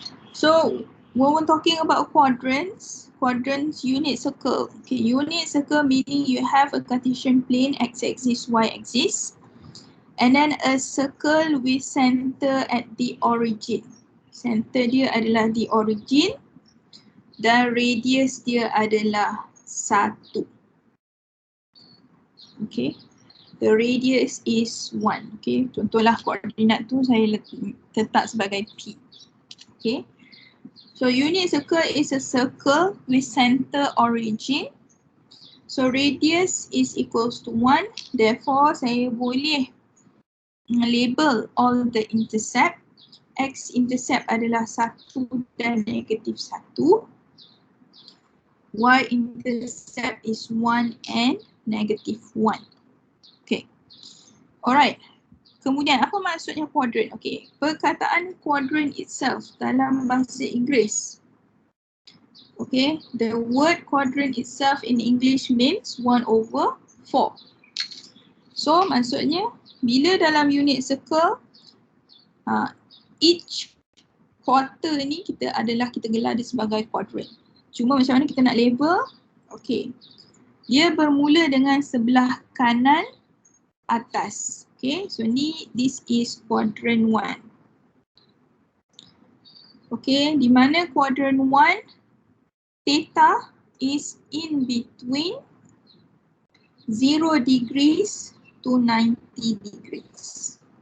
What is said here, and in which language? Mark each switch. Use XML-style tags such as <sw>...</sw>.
<en>So when we're talking about quadrants unit circle. Okay, unit circle meaning you have a Cartesian plane, x-axis, y-axis, and then a circle with center at the origin.</en> <ms>Center dia adalah di origin dan radius dia adalah 1.</ms> <en>Okay, the radius is 1.</en> <ms>Okay, contohlah koordinat tu saya letak sebagai P. Okay.</ms> <en>So unit circle is a circle with center origin. So radius is equals to 1. Therefore,</en> <ms>saya boleh label</ms> <en>all the intercept.</en> <ms>X-intercept adalah 1 dan negatif 1.</ms> <en>Y-intercept is 1 and negative 1.</en> <ms>Okay. Alright. Kemudian apa maksudnya quadrant? Okay. Perkataan quadrant itself dalam bahasa Inggeris.</ms> <en>Okay, the word quadrant itself in English means 1/4.</en> <ms>So maksudnya bila dalam unit circle</ms> <en>each quarter</en> <ms>ni kita gelar dia sebagai quadrant. Cuma macam mana kita nak label? Okay, dia bermula dengan sebelah kanan atas.</ms> <en>Okay, so this is quadrant 1. Okay,</en> <ms>di mana</ms> <en>quadrant 1 theta is in between 0 degrees to 90 degrees.</en>